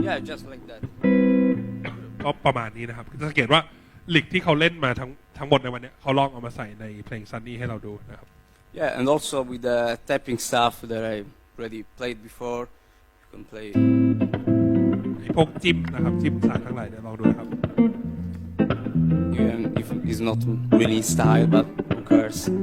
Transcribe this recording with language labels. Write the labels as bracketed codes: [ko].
[en] just like that. [th] ก็ประมาณนี้นะครับจะสังเกตว่าลิกที่เขาเล่นมาทั้งหมดในวันนี้เขาลองเอามาใส่ในเพลง Sunny ให้เราดูนะครับ [en] Yeah, and also with the tapping stuff that I already played before, you can play. [th] ไอ้พวกจิ้มนะครับจิ้มสายทั้งหลายเนี่ยลองดูนะครับ [en] Even if it's not really style, but who cares?